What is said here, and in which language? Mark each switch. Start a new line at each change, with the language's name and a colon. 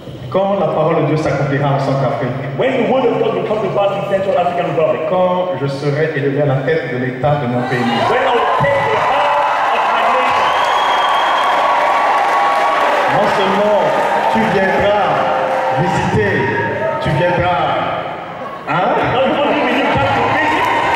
French: quand la parole de Dieu s'accomplira en Centrafrique,
English: when the word of God will come to pass in Central African Republic,
French: quand je serai élevé à la tête de l'État de mon pays,
English: when I will take the heart of my nation,
French: non seulement tu viendras visiter, tu viendras, hein,
English: not only will you come to visit,